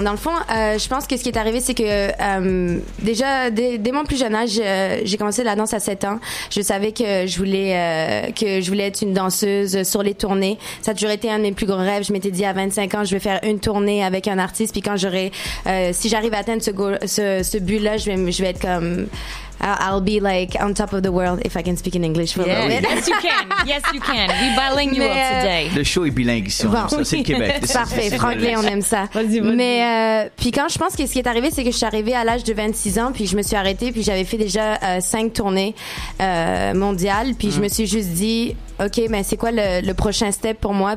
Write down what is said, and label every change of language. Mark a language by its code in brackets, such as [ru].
[fr] Dans le fond, je pense que ce qui est arrivé, c'est que déjà, dès mon plus jeune âge, j'ai commencé la danse à 7 ans. Je savais que je voulais être une danseuse sur les tournées. Ça a toujours été un de mes plus gros rêves. Je m'étais dit à 25 ans, je vais faire une tournée avec un artiste. Puis quand si j'arrive à atteindre ce but-là, je vais être comme... [en] I'll be like on top of the world if I can speak in English for a little bit. Yes, you can. Yes, you can. We bilingual today. [fr] Le show est bilingue ici. Bon. Ça, c'est le Québec. Parfait. Franglais, on aime ça. Vas-y. Mais puis quand je pense que ce qui est arrivé, c'est que je suis arrivée à l'âge de 26 ans, puis je me suis arrêtée, puis j'avais fait déjà 5 tournées mondiales, puis je me suis juste dit OK, mais c'est quoi le prochain step pour moi?